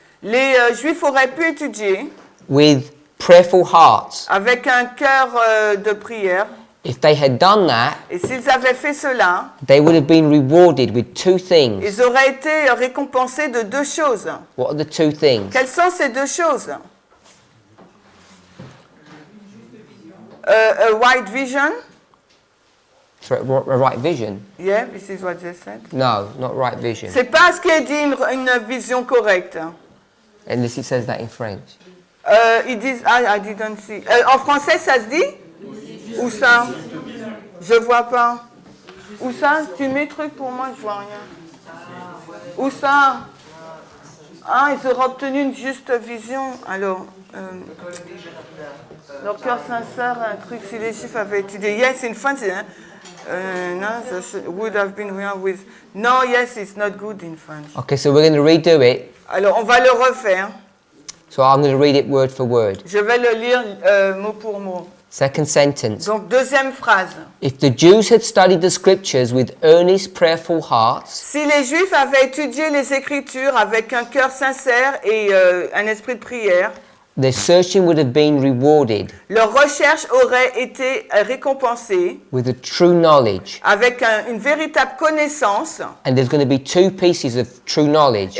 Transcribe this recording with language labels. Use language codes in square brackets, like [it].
[fr] Les Juifs auraient pu étudier [en] with prayerful hearts. [fr] avec un cœur de prière. [en] If they had done that, [fr] Et s'ils avaient fait cela, [en] they would have been rewarded with two things. [fr] ils auraient été récompensés de deux choses. [en] What are the two things? [fr] Quelles sont ces deux choses? [en] A white vision. Sorry, a right vision? Yeah, this is what they said. No, not right vision. [fr] C'est pas ce qui est dit une vision correcte. [en] Unless it says that in French. [fr] Ils disent, [en] I didn't see. [fr] En français, ça se dit? Où ça? Je vois pas. Où ça? Tu mets truc pour moi, je vois rien. Où ça? Ah, ils auraient obtenu une juste vision. Alors, leur cœur sincère, un truc, si les Juifs avaient étudié. [en] Yes, in French, hein? No, that would have been well with. No, yes, it's not good in French. Okay, so we're going to redo it. [fr] Alors, on va le refaire. [en] So I'm going to read it word for word. [fr] Je vais le lire mot pour mot. [en] Second sentence. [fr] Donc, deuxième phrase. [en] If the Jews had studied the scriptures with earnest, prayerful hearts, [fr] Si les Juifs avaient étudié les Écritures avec un cœur sincère et un esprit de prière, [en] their searching would have been rewarded [fr] leur recherche aurait été récompensée [en] with a true knowledge. [fr] avec une véritable connaissance. [en] And there's going to be two pieces of true knowledge.